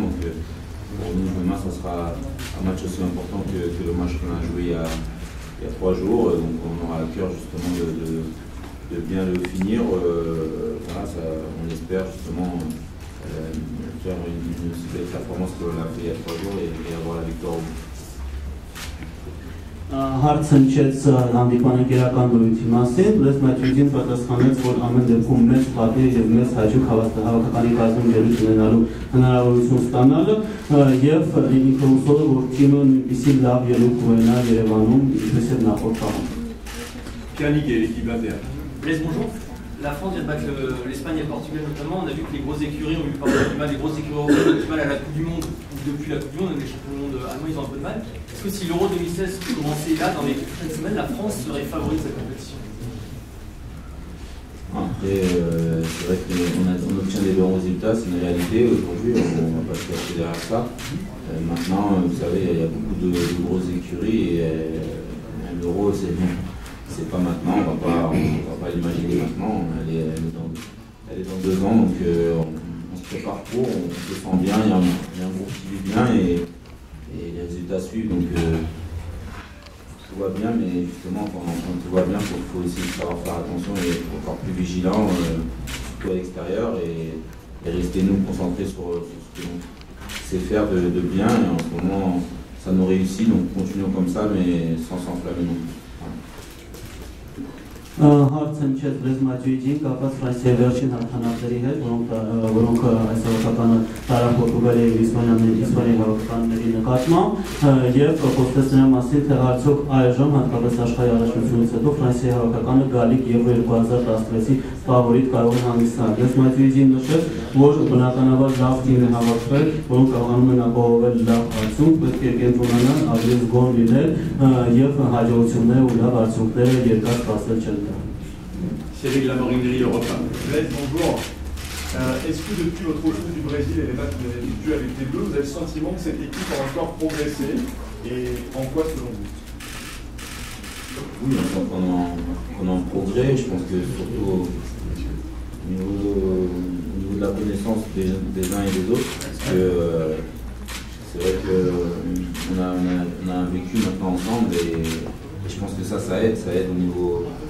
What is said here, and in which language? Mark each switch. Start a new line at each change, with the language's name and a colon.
French: Donc pour nous, demain, ça sera un match aussi important que le match qu'on a joué il y a 3 jours. Donc on aura à cœur justement de bien le finir. Voilà, ça, on espère justement faire une aussi belle performance que l'on a fait il y a 3 jours et avoir la victoire au bout.
Armenian: Հարցը նշեց հանդիպան ընկերական դրույթի մասին, Ռեզմաճիջին պատասխանեց, որ ամեն դեպքում մեծ պատիվ և մեծ հաճույք հավաքականի կազմում ելույթ ունենալու հնարավորություն ստանալը և ինքը հուսով է, որ թիմը նույնպիսի լավ ելույթ կունենա Երևանում, ինչպես և նախորդ խաղում։
French: Pierre Niguet, l'équipe 21. Blaise, bonjour. La France vient de battre l'Espagne et le Portugal notamment. On a vu que les grosses écuries ont eu pas mal du mal. Les grosses écuries ont eu du mal à la Coupe du Monde. Depuis la Coupe du Monde, les champions du monde allemands, ils ont un peu de mal. Est-ce que si l'Euro 2016 commençait là, dans les prochaines semaines, la France serait favori de cette compétition? Après, c'est vrai qu'on obtient des bons résultats, c'est une réalité aujourd'hui, on ne va pas se cacher derrière ça. Maintenant, vous savez, il y a beaucoup de grosses écuries et l'Euro, c'est pas maintenant, on va pas l'imaginer maintenant, elle est dans 2 ans, donc on se prépare pour, on se sent bien, il y a un groupe qui vit bien et les résultats suivent, donc tout va bien, mais justement quand tout va bien, il faut aussi savoir faire attention et être encore plus vigilant, surtout à l'extérieur et rester nous concentrés sur ce que l'on sait faire de bien, et en ce moment ça nous réussit, donc continuons comme ça, mais sans s'enflammer non plus.
Armenian: Հարցը նշեց Ռեզմաճիջին կապված Ֆրանսիայի վերջին հաղթանակների հետ, որոնք այս հավաքականը տարավ Պորտուգալիայի և Իսպանիայի հավաքականների նկատմամբ և խոսեց նրա մասին, թե արդյոք այժմ հատկապես աշխարհի առաջնությունից հետո Ֆրանսիայի հավաքականը գալիք Եվրո 2016-ի ֆավորիտ կարող է հանդիսանալ։ Ռեզմաճիջին նշեց, որ բնականաբար լավ թիմ է հավաքվել, որոնք կարողանում են ապահովել լավ արդյունք, պետք է կենտրոնանալ, ավելի զգոն լինել և հաջողությունները ու լավ արդյունքները երկար սպասել չեն։
French: Cyril Lamorinerie, Europe 1. Blaise, bonjour. Est-ce que depuis votre retour du Brésil et les matchs que vous avez effectués avec les Bleus, vous avez le sentiment que cette équipe a encore progressé? Et en quoi selon vous? Oui, on est en progrès. Je pense que surtout au niveau de la connaissance des uns et des autres, parce que c'est vrai qu'on a vécu maintenant ensemble et je pense que ça aide au niveau